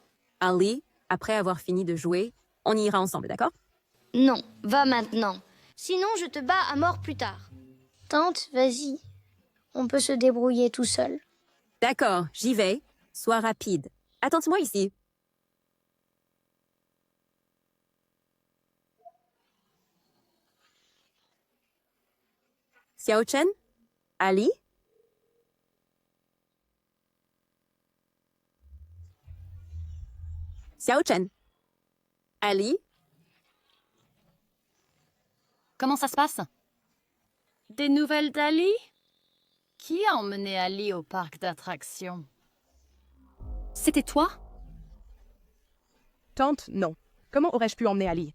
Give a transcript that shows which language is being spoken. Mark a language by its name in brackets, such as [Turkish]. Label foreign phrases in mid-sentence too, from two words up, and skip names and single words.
[French] Ali, après avoir fini de jouer, on y ira ensemble, d'accord? Non, va maintenant. Sinon, je te bats à mort plus tard. Tante, vas-y. On peut se débrouiller tout seul. D'accord, j'y vais. Sois rapide. Attends-moi ici. Xiao Chen? Ali? Xiao Chen? Ali? Comment ça se passe? Des nouvelles d'Ali? Qui a emmené Ali au parc d'attractions? C'était toi? Tante, non. Comment aurais-je pu emmener Ali?